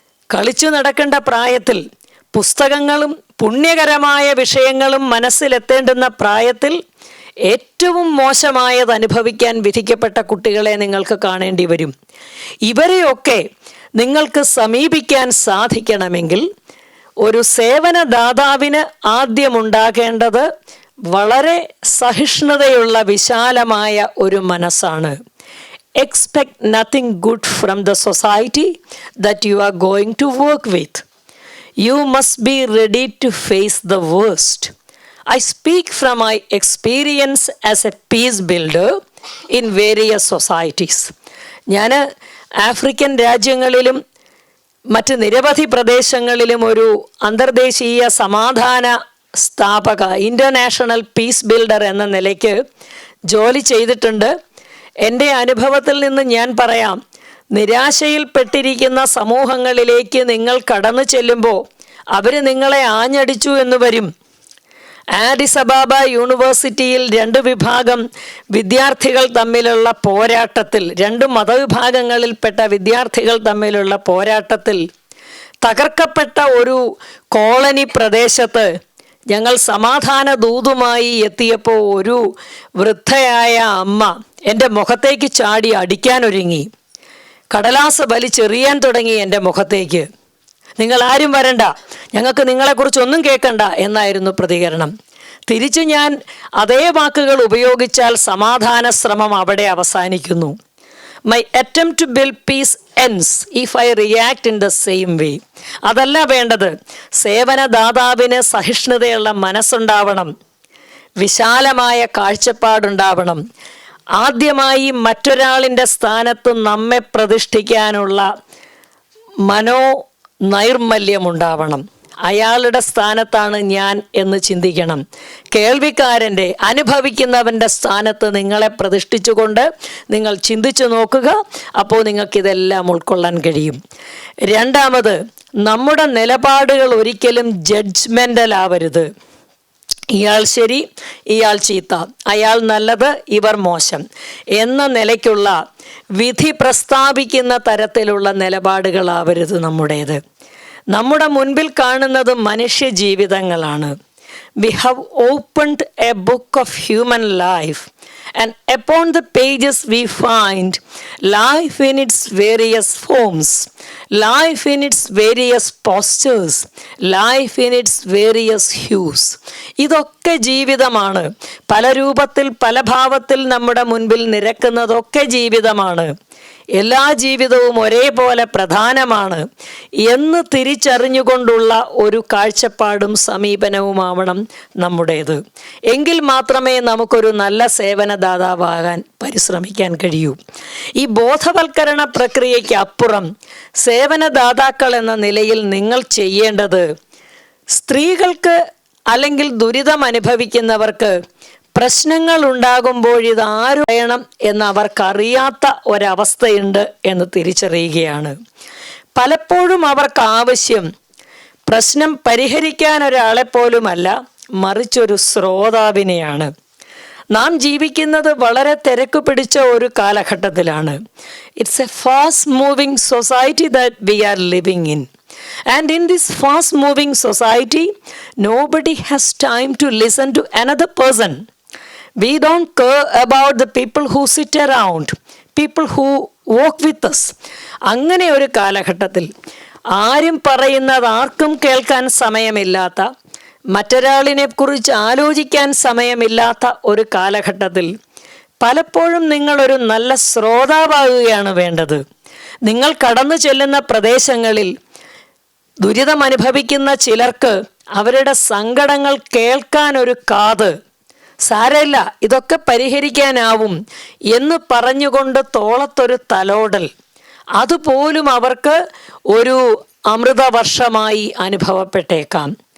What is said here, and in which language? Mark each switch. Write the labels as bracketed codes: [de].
[ml] കളിച്ചു നടക്കേണ്ട പ്രായത്തിൽ പുസ്തകങ്ങളും പുണ്യകരമായ വിഷയങ്ങളും മനസ്സിലെത്തേണ്ടുന്ന പ്രായത്തിൽ ഏറ്റവും മോശമായത് അനുഭവിക്കാൻ വിധിക്കപ്പെട്ട കുട്ടികളെ നിങ്ങൾക്ക് കാണേണ്ടി വരും. ഇവരെയൊക്കെ നിങ്ങൾക്ക് സമീപിക്കാൻ സാധിക്കണമെങ്കിൽ ഒരു സേവനദാതാവിന് ആദ്യമുണ്ടാകേണ്ടത് വളരെ സഹിഷ്ണുതയുള്ള വിശാലമായ ഒരു മനസ്സാണ്. [en] Expect nothing good from the society that you are going to work with. You must be ready to face the worst. I speak from my experience as a peace builder in various societies. [ml] ഞാൻ African രാജ്യങ്ങളിലും മറ്റ് നിരവധി പ്രദേശങ്ങളിലും ഒരു അന്തർദേശീയ സമാധാന സ്ഥാപക, international piece builder എന്ന നിലയ്ക്ക് ജോലി ചെയ്തിട്ടുണ്ട്. എൻ്റെ അനുഭവത്തിൽ നിന്ന് ഞാൻ പറയാം, നിരാശയിൽപ്പെട്ടിരിക്കുന്ന സമൂഹങ്ങളിലേക്ക് നിങ്ങൾ കടന്നു ചെല്ലുമ്പോൾ അവർ നിങ്ങളെ ആഞ്ഞടിച്ചു എന്ന് വരും. ആഡിസ് അബാബ യൂണിവേഴ്സിറ്റിയിൽ 2 വിഭാഗം വിദ്യാർത്ഥികൾ തമ്മിലുള്ള പോരാട്ടത്തിൽ, 2 മതവിഭാഗങ്ങളിൽപ്പെട്ട വിദ്യാർത്ഥികൾ തമ്മിലുള്ള പോരാട്ടത്തിൽ തകർക്കപ്പെട്ട ഒരു കോളനി പ്രദേശത്ത് ഞങ്ങൾ സമാധാന ദൂതുമായി എത്തിയപ്പോൾ ഒരു വൃദ്ധയായ അമ്മ എൻ്റെ മുഖത്തേക്ക് ചാടി അടിക്കാനൊരുങ്ങി. കടലാസ് വലിച്ചെറിയാൻ തുടങ്ങി എൻ്റെ മുഖത്തേക്ക്. നിങ്ങൾ ആരും വരണ്ട, ഞങ്ങൾക്ക് നിങ്ങളെക്കുറിച്ചൊന്നും കേൾക്കണ്ട എന്നായിരുന്നു പ്രതികരണം. തിരിച്ചു ഞാൻ അതേ വാക്കുകൾ ഉപയോഗിച്ചാൽ സമാധാന ശ്രമം അവിടെ അവസാനിക്കുന്നു. My attempt to build peace ends if I react in the same way. അതല്ല വേണ്ടത്. സേവനദാതാവിന് സഹിഷ്ണുതയുള്ള മനസ്സുണ്ടാവണം. വിശാലമായ കാഴ്ചപ്പാടുണ്ടാവണം. ആദ്യമായി മറ്റൊരാളിൻ്റെ സ്ഥാനത്ത് നമ്മെ പ്രതിഷ്ഠിക്കാനുള്ള മനോനൈർമല്യമുണ്ടാവണം. അയാളുടെ സ്ഥാനത്താണ് ഞാൻ എന്ന് ചിന്തിക്കണം. കേൾവിക്കാരൻ്റെ, അനുഭവിക്കുന്നവൻ്റെ സ്ഥാനത്ത് നിങ്ങളെ പ്രതിഷ്ഠിച്ചുകൊണ്ട് നിങ്ങൾ ചിന്തിച്ചു നോക്കുക. അപ്പോൾ നിങ്ങൾക്കിതെല്ലാം ഉൾക്കൊള്ളാൻ കഴിയും. രണ്ടാമത്, നമ്മുടെ നിലപാടുകൾ ഒരിക്കലും ജഡ്ജ്മെൻ്റൽ ആവരുത്. ഇയാൾ ശരി, ഇയാൾ ചീത്ത, അയാൾ നല്ലത്, ഇവർ മോശം എന്ന നിലയ്ക്കുള്ള വിധി പ്രസ്താവിക്കുന്ന തരത്തിലുള്ള നിലപാടുകളാവരുത് നമ്മുടേത്. നമ്മുടെ മുൻപിൽ കാണുന്നത് മനുഷ്യ ജീവിതങ്ങളാണ്. [en] We have opened a book of human life, and upon the pages we find life in its various forms, life in its various postures, life in its various hues. [ml] ഇതൊക്കെ ജീവിതമാണ്. പല രൂപത്തിൽ പല ഭാവത്തിൽ നമ്മുടെ മുൻപിൽ നിരക്കുന്നതൊക്കെ ജീവിതമാണ്. എല്ലാ ജീവിതവും ഒരേപോലെ പ്രധാനമാണ് എന്ന് തിരിച്ചറിഞ്ഞുകൊണ്ടുള്ള ഒരു കാഴ്ചപ്പാടും സമീപനവുമാവണം നമ്മുടേത്. എങ്കിൽ മാത്രമേ നമുക്കൊരു നല്ല സേവനദാതാവാകാൻ പരിശ്രമിക്കാൻ കഴിയൂ. ഈ ബോധവൽക്കരണ പ്രക്രിയയ്ക്ക് അപ്പുറം സേവനദാതാക്കൾ എന്ന നിലയിൽ നിങ്ങൾ ചെയ്യേണ്ടത്, സ്ത്രീകൾക്ക് അല്ലെങ്കിൽ ദുരിതം അനുഭവിക്കുന്നവർക്ക് പ്രശ്നങ്ങൾ ഉണ്ടാകുമ്പോൾ ഇതാരു വേണം എന്ന് അവർക്കറിയാത്ത ഒരവസ്ഥയുണ്ട് എന്ന് തിരിച്ചറിയുകയാണ്. പലപ്പോഴും അവർക്ക് ആവശ്യം പ്രശ്നം പരിഹരിക്കാൻ ഒരാളെപ്പോലുമല്ല, മറിച്ചൊരു ശ്രോതാവിനെയാണ്. നാം ജീവിക്കുന്നത് വളരെ തിരക്ക് പിടിച്ച ഒരു കാലഘട്ടത്തിലാണ്. [en] It's a fast moving society that we are living in. And in this fast moving society, nobody has time to listen to another person. We don't care about the people who sit around, people who walk with us. [ml] അങ്ങനെ ഒരു കാലഘട്ടത്തിൽ ആരും പറയുന്നത് ആർക്കും കേൾക്കാൻ സമയമില്ലാത്ത, മറ്റൊരാളിനെ കുറിച്ച് ആലോചിക്കാൻ സമയമില്ലാത്ത ഒരു കാലഘട്ടത്തിൽ പലപ്പോഴും നിങ്ങളൊരു നല്ല ശ്രോതാവാകുകയാണ് വേണ്ടത്. നിങ്ങൾ കടന്നു ചെല്ലുന്ന പ്രദേശങ്ങളിൽ ദുരിതം അനുഭവിക്കുന്ന ചിലർക്ക് അവരുടെ സങ്കടങ്ങൾ കേൾക്കാൻ ഒരു കാത്, സാരമില്ല ഇതൊക്കെ പരിഹരിക്കാനാവും എന്ന് പറഞ്ഞുകൊണ്ട് തോളത്തൊരു തലോടൽ, അതുപോലും അവർക്ക് ഒരു അമൃതവർഷമായി അനുഭവപ്പെട്ടേക്കാം.